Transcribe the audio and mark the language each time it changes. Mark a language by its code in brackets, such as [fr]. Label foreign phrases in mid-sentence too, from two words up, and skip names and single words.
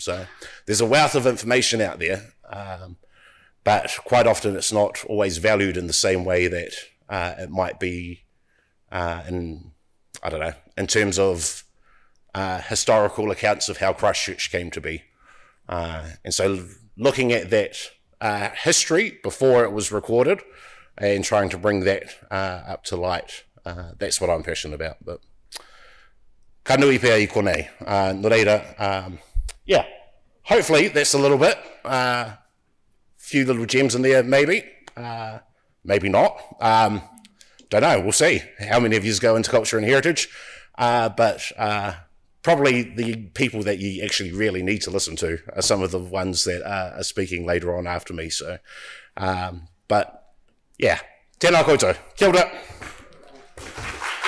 [en] So there's a wealth of information out there, but quite often it's not always valued in the same way that it might be in, I don't know, in terms of historical accounts of how Christchurch came to be. And so looking at that history before it was recorded and trying to bring that up to light, that's what I'm passionate about. [mi] But ka nui pēr I konei. No reira, [en] yeah, hopefully that's a little bit. Few little gems in there, maybe, maybe not. don't know, we'll see how many of you go into culture and heritage, but probably the people that you actually really need to listen to are some of the ones that are speaking later on after me. So, but yeah, [mi] tēnā koutou, kia ora.